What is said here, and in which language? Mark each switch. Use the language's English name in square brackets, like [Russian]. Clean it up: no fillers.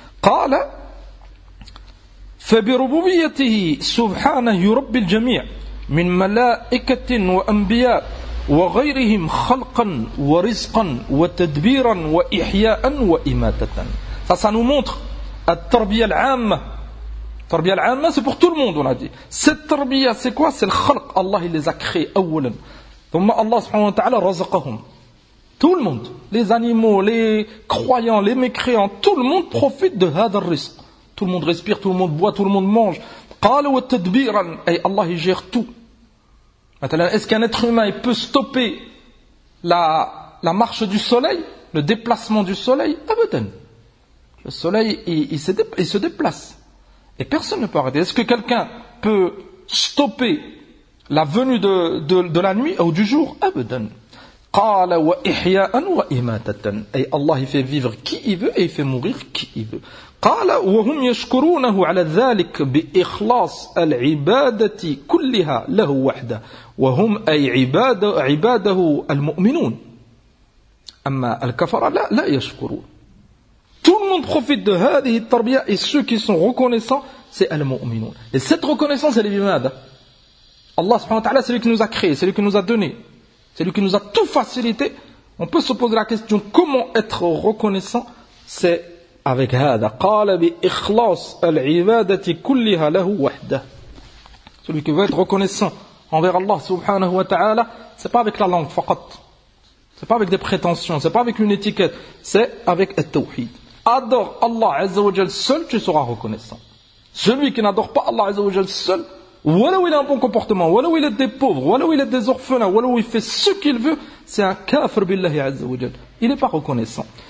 [Arabic] قال فبربوبيته سبحانه يربي الجميع من ملائكة وأنبياء وغيرهم خلقا ورزقا وتدبيرا وإحياء وإماتة. [French] Ça, ça nous montre la tarbiya al-amma. Tarbiya al-amma, c'est pour tout le monde, on a dit. Cette tarbiya, c'est quoi? C'est le khalq. Allah, il les a créés, أولا. ثم Allah, subhanahu wa ta'ala, razaqahum. Tout le monde. Les animaux, les croyants, les mécréants, tout le monde profite de [Arabic] هذا الرزق. [French] Tout le monde respire, tout le monde boit, tout le monde mange. [Arabic] قَالَ وَتَدْبِيرًا أي [French] Allah il gère tout. Maintenant, est-ce qu'un être humain il peut stopper la marche du soleil, le déplacement du soleil? أبداً. Le soleil il se déplace. Et personne ne peut arrêter. Est-ce que quelqu'un peut stopper la venue de la nuit ou du jour? [Arabic] أبداً. قَالَ وَإِحْيَاءً وَإِمَاتَةً أي [French] Allah il fait vivre qui il veut et il fait mourir qui il veut. [Arabic] قال وهم يشكرونه على ذلك بإخلاص العبادة كلها له وحده وهم أي عباده المؤمنون أما الكفر لا يشكرون. [French] Tout le monde profite de [Arabic] هذه التربية. [French] Et ceux qui sont reconnaissants, c'est المؤمنون. Et cette reconnaissance, elle est بماذا؟ Allah subhanahu wa ta'ala, c'est lui qui nous a créé, c'est lui qui nous a donné, c'est lui qui nous a tout facilité. On peut se poser la question, comment être reconnaissant? C'est avec هذا. [Arabic] قال بإخلاص العبادة كلها له وحده. [French] Celui qui veut être reconnaissant envers Allah subhanahu wa ta'ala, c'est pas avec la langue فقط, C'est pas avec des prétentions, c'est pas avec une étiquette, c'est avec at-tawhid. Adore Allah Azza wa Jal seul, tu seras reconnaissant. Celui qui n'adore pas Allah Azza wa Jal seul, voilà où il a un bon comportement, voilà où il est des pauvres, voilà où il est des orphelins, voilà où il fait ce qu'il veut, c'est un kafir billahi Azza wa Jal. Il n'est pas reconnaissant.